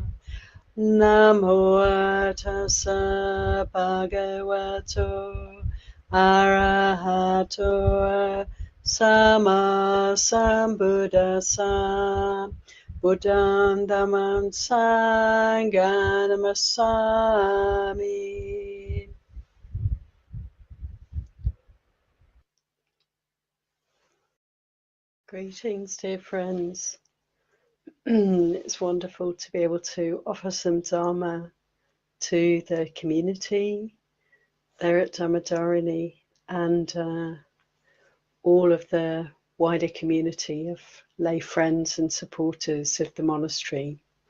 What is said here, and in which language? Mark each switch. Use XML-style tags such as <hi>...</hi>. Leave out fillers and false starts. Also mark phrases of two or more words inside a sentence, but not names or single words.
<pi>Namo tassa bhagavato arahato sama sambuddhassa. Buddham dhammam sangham namasami.</pi> <en>Greetings, dear friends. It's wonderful to be able to offer some Dharma to the community there at Dhammadharini and all of the wider community of lay friends and supporters of the monastery.</en>